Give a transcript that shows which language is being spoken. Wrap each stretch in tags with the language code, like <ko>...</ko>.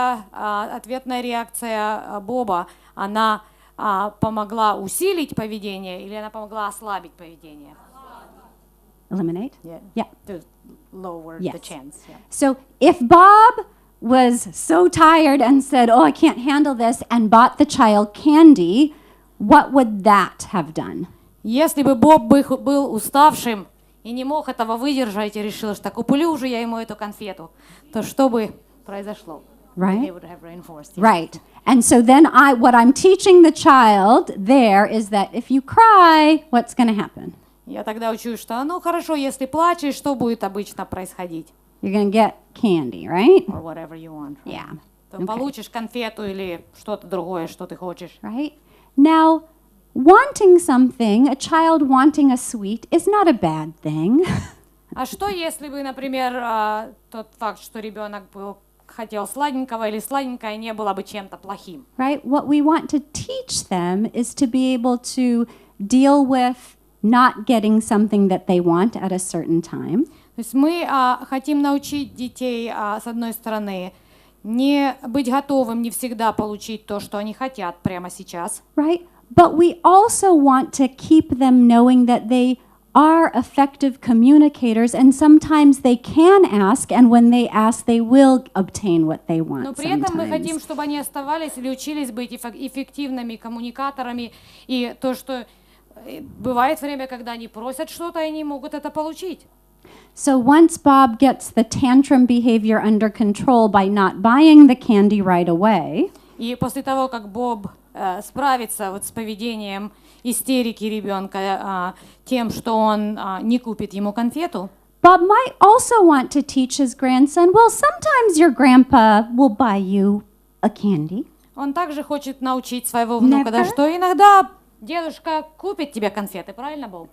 <ru>Ответная реакция Боба, она помогла усилить поведение или она помогла ослабить поведение?</ru> <en>Eliminate? Yeah. To lower Yes. the chance. Yeah. So if Bob was so tired and said, I can't handle this, and bought the child candy, what would that have done?</en> <ru>Если бы Боб был уставшим и не мог этого выдержать и решил, что куплю уже я ему эту конфету, то что бы произошло?</ru> <en>Right? He would have reinforced it. Right. And so then what I'm teaching the child there is that if you cry, what's going to happen?</en> <ru>Я тогда учу, что ну хорошо, если плачешь, что будет обычно происходить?</ru> <en>You're going to get candy, right? Or whatever you want. Yeah.</en> <ru>То получишь конфету или что-то другое, что ты хочешь.</ru> <en>Right? Now, wanting something, a child wanting a sweet, is not a bad thing.</en> <ru>А что если бы, например, тот факт, что ребенок хотел сладенького или сладенькое, не было бы чем-то плохим?</ru> <en>Right? What we want to teach them is to be able to deal with not getting something that they want at a certain time.</en> <ru>То есть мы хотим научить детей, с одной стороны, не быть готовым не всегда получить то, что они хотят прямо сейчас.</ru> <en>Right? But we also want to keep them knowing that they are effective communicators, and sometimes they can ask, and when they ask, they will obtain what they want.</en> <ru>Но при этом мы</ru> <en>sometimes.</en> <ru>хотим, чтобы они оставались или учились быть эффективными коммуникаторами, и то, что бывает время, когда они просят что-то, и они могут это получить.</ru> <en>So once Bob gets the tantrum behavior under control by not buying the candy right away,</en> <ru>И после того, как Боб справится вот с поведением истерики ребенка тем, что он не купит ему конфету,</ru> <en>Bob might also want to teach his grandson, well, sometimes your grandpa will buy you a candy.</en> <ru>он также хочет научить своего внука, да,</ru> <en>Never.</en> <ru>что иногда дедушка купит тебе конфеты, правильно, Боб?</ru>